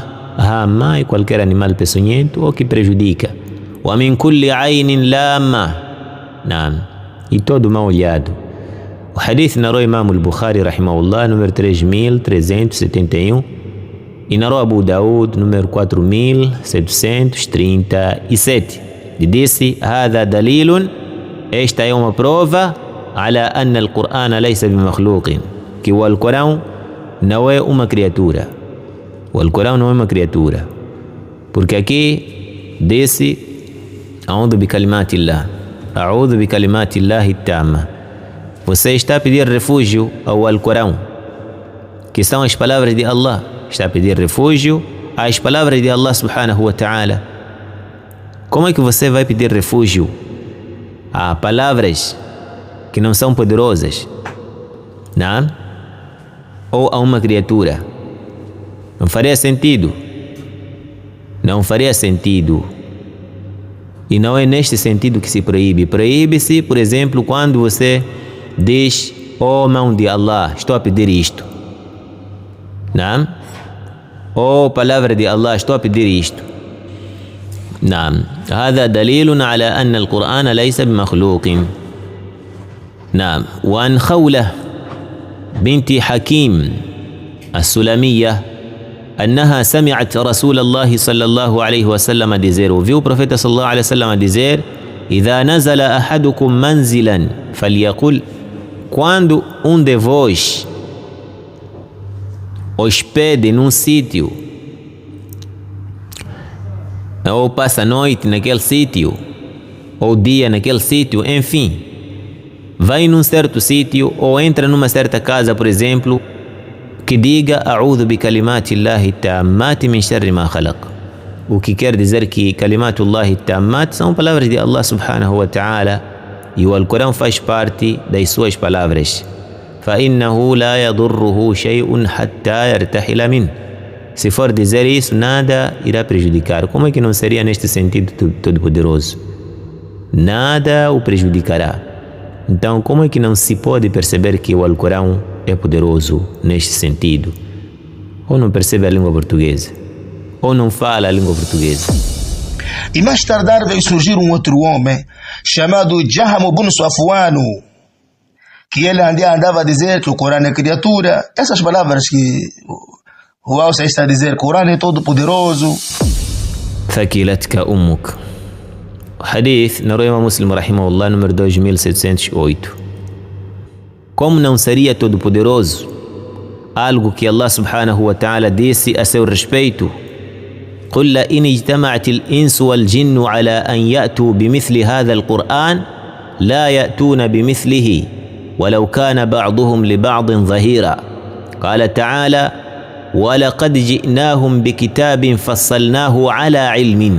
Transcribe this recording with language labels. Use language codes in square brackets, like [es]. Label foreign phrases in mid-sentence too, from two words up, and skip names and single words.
[pt] Hama é qualquer animal peçonhento ou que prejudica. [ar] ومن كل عين لامة. نعم. [pt] E todo mal olhado. O hadith narrou Imam al-Bukhari rahimahullah, número 3371, e narrou Abu Daud, número 4737. E disse: [ar] هذا دليل, [pt] esta é uma prova, [ar] على أن القرآن ليس بمخلوق, [pt] que o Alcorão não é uma criatura. O Alcorão não é uma criatura. Porque aqui disse: [ar] أعوذ بكلمات الله, أعوذ بكلمات الله التامة. [pt] Você está a pedir refúgio ao Alcorão, que são as palavras de Allah. Está a pedir refúgio às palavras de Allah [ar] سبحانه وتعالى. [pt] Como é que você vai pedir refúgio a palavras que não são poderosas, não? Ou a uma criatura? Não faria sentido. Não faria sentido. E não é neste sentido que se proíbe. Proíbe-se, por exemplo, quando você diz: ó mão de Allah, estou a pedir isto. Não? Ó palavra de Allah, estou a pedir isto. [ar] نعم هذا دليل على أن القرآن ليس بمخلوق. نعم. وعن خولة بنت حكيم السلمية أنها سمعت رسول الله صلى الله عليه وسلم [pt] dizer, ouviu o profeta [ar] صلى الله عليه وسلم dizer: إذا نزل أحدكم منزلا فليقل, [pt] quando de vós hospede num sítio ou passa a noite naquele sítio, ou dia naquele sítio, enfim, vai num certo sítio ou entra numa certa casa, por exemplo, que diga: [ar] أعوذ بكلمات الله التامات من شر ما خلق. [pt] O que quer dizer que [ar] كلمات الله التامات [pt] são palavras de Allah [ar] سبحانه وتعالى, [pt] e o Alcorão faz parte das suas palavras. [ar] فإنه لا يضره شيء حتى يرتحل منه. [pt] Se for dizer isso, nada irá prejudicar. Como é que não seria neste sentido todo-poderoso? Nada o prejudicará. Então, como é que não se pode perceber que o Alcorão é poderoso neste sentido? Ou não percebe a língua portuguesa? Ou não fala a língua portuguesa? E mais tardar veio surgir um outro homem chamado Jaham ibn Safwan, que ele andava a dizer que o Corão é criatura. Essas palavras que o Alça está a dizer, que o Corão é todo poderoso. [ar] ثكلتك أمك. [pt] Hadith na Imam Muslim rahimahullah, número 2708. Como não seria todo poderoso algo que Allah [ar] سبحانه وتعالى [pt] disse a seu respeito: [ar] قل إن اجتمعت الإنس والجن على أن يأتوا بمثل هذا القرآن لا يأتون بمثله ولو كان بعضهم لبعض ظهيرا. قال تعالى: ولقد جئناهم بكتاب فصلناه على علم.